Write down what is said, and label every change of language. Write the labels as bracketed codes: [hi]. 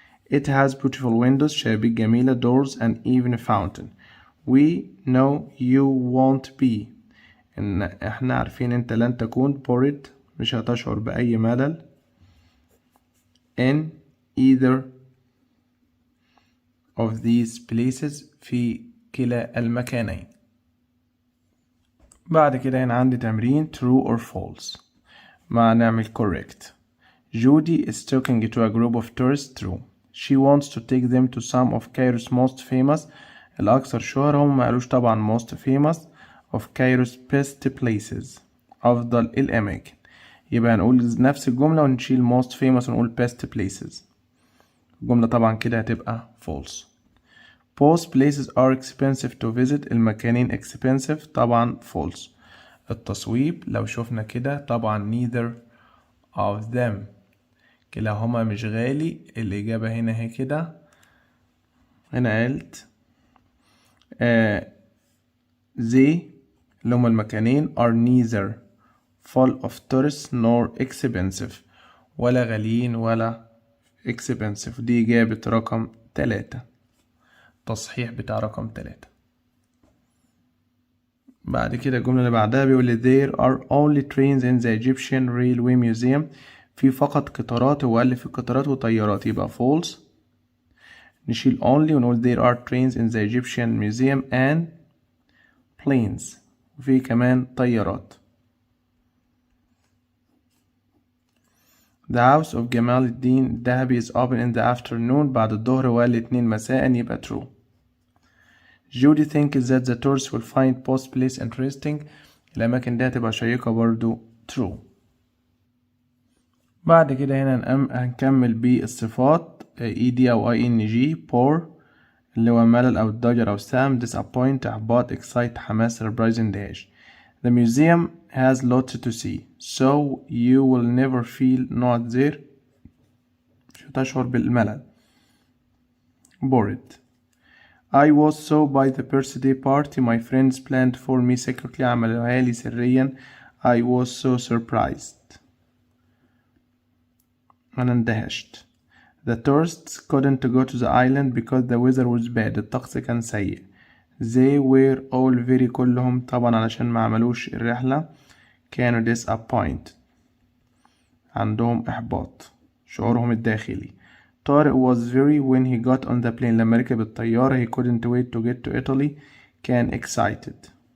[en] it has beautiful windows [ar] شبابيك جميلة [en] doors and even a fountain. we know you won't be [ar] إن إحنا عارفين أنت لن تكون [en] bored [ar] مش هتشعر بأي ملل [en] in either of these places [ar] في كلا المكانين. بعد كده هنا عندي تمرين [en] true or false [ar] مع نعمل correct. [en] Judy is talking to a group of tourists. True. She wants to take them to some of Cairo's most famous [ar] الأكثر شهرة. هم ما قالوش طبعا [en] most famous of Cairo's best places [ar] أفضل الأماكن. يبقى هنقول نفس الجملة ونشيل most famous ونقول [en] best places. [ar] الجملة طبعا كده هتبقى false. [en] Both places are expensive to visit. [ar] المكانين [en] expensive طبعا false. [ar] التصويب لو شفنا كده طبعا [en] neither of them [ar] كلاهما مش غالي. الإجابة هنا هي كده. هنا قلت [en] they [ar] اللي هما المكانين [en] are neither full of tourists nor expensive [ar] ولا غاليين ولا [en] expensive. [ar] دي إجابة رقم 3. تصحيح بتاع رقم 3. بعد كده الجملة اللي بعدها بيقول لي [en] there are only trains in the Egyptian railway museum. [ar] في فقط قطارات. هو قال لي في قطارات وطيارات يبقى false. [en] نشيل only ونقول there are trains in the Egyptian museum and planes. [ar] وفي كمان طيارات. [en] The house of جمال الدين الذهبي is open in the afternoon. [ar] بعد الظهر والاتنين مساء يبقى true. [en] Judy thinks that the tourists will find both place interesting. [ar] الأماكن دي هتبقى شيقة برضو true. بعد كده هنا هنكمل بالصفات ed أو ing. poor اللي هو ملل أو الضجر أو السام. [en] disappoint [ar] إحباط. [en] excite حماس. surprise اندهاش. The museum has lots to see so you will never feel not there. [ar] مش هتشعر بالملل. bored. [en] I was so by the birthday party my friends planned for me secretly. [ar] عملوها لي سريا. [en] I was so surprised. [ar] أنا اندهشت. [en] The tourists couldn't go to the island because the weather was bad. [ar] الطقس كان سيء. [en] They were all very [ar] كلهم طبعا علشان ما عملوش الرحلة كانوا disappointed. عندهم إحباط. شعورهم الداخلي. [en] طارق was very when he got on the plane. [ar] لما ركب الطيارة [en] he couldn't wait to get to Italy. [ar] كان excited.